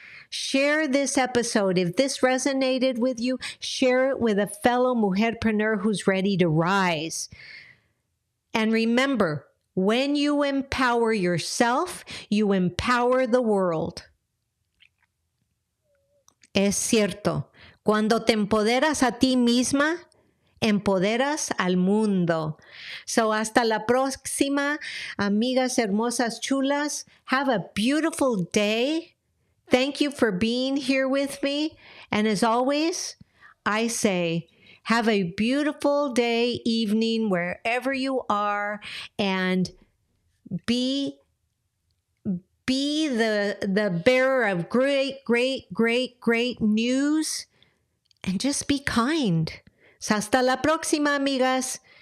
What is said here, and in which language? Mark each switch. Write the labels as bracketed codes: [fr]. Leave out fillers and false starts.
[en] Share this episode. If this resonated with you, share it with a fellow mujerpreneur who's ready to rise. And remember, when you empower yourself, you empower the world. [es] Es cierto, cuando te empoderas a ti misma, empoderas al mundo. So hasta la próxima, amigas hermosas chulas. [en] Have a beautiful day. Thank you for being here with me. And as always, I say, have a beautiful day, evening, wherever you are, and be the bearer of great news, and just be kind. [es] Hasta la próxima, amigas.